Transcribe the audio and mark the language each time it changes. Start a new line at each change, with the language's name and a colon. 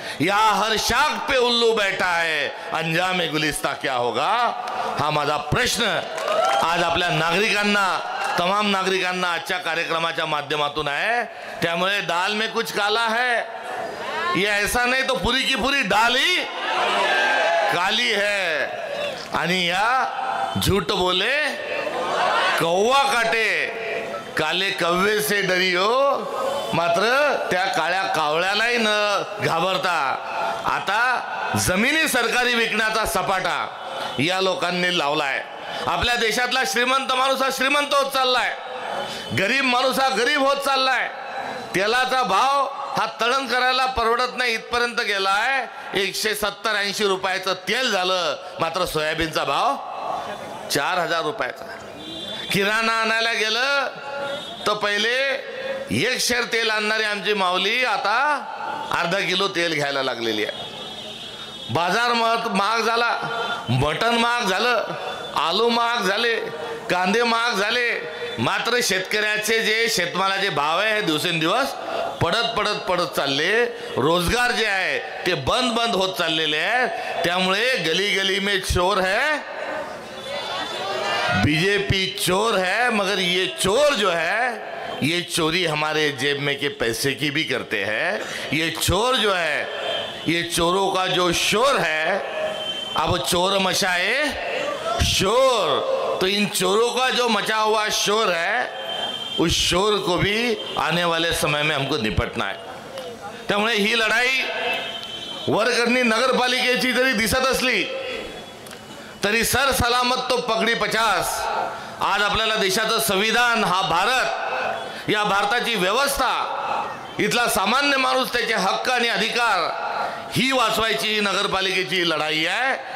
Hindi: यहाँ हर शाख पे उल्लू बैठा है, अंजाम गुलिस्ता क्या होगा?
Marathi: हा माझा प्रश्न आज आपल्या नागरिकांना, तमाम नागरिकांना आजच्या कार्यक्रमाच्या माध्यमातून आहे. त्यामुळे
Hindi: दाल में कुछ काला है, ये ऐसा नहीं तो पूरी की पूरी दाल ही काली है.
Marathi: आणि या
Hindi: झूठ बोले कौवा काटे, काले कव्वे से डरियो.
Marathi: मात्र त्या काळ्या कावळ्यालाही न घाबरता आता जमिनी सरकारी विकण्याचा सपाटा या लोकांनी लावलाय. आपल्या देशातला श्रीमंत माणूस हा श्रीमंत होत चाललाय, गरीब माणूस हा गरीब होत चाललाय. तेलाचा भाव हा तळण करायला परवडत नाही इथपर्यंत गेलाय. 170-80 रुपयाचं तेल झालं, मात्र सोयाबीनचा भाव 4000 रुपयाचा. किराणा आणायला गेलं तर पहिले 1 शेर तेल आणणारी आमची माऊली आता अर्धा किलो तेल घ्यायला लागलेली आहे. बाजार महाग झाला, मटण महाग झालं, आलू महाग झाले, कांदे महाग झाले. मात्र शेतकऱ्याचे जे शेतमालाचे भाव आहे हे दिवसेंदिवस पडत चालले. रोजगार जे आहे ते बंद होत चाललेले आहे. त्यामुळे
Hindi: गली गली में चोर है, बीजेपी चोर है, मगर ये चोर जो है ये चोरी हमारे जेब में के पैसे की भी करते हैं. ये चोर जो है, ये चोरों का जो शोर है, अब चोर मचाए शोर, तो इन चोरों का जो मचा हुआ शोर है उस शोर को भी आने वाले समय में हमको निपटना है.
Marathi: त्यामुळे ही लढाई वरकरणी नगरपालिकेची जरी दिसत असली तरी
Hindi: सर सलामत तो पगडी 50.
Marathi: आज आपल्याला देशाचं संविधान, हा भारत, या भारताची व्यवस्था, इथला सामान्य माणूस, त्याचे हक्क आणि अधिकार ही वाचवायची नगरपालिकेची लढाई आहे.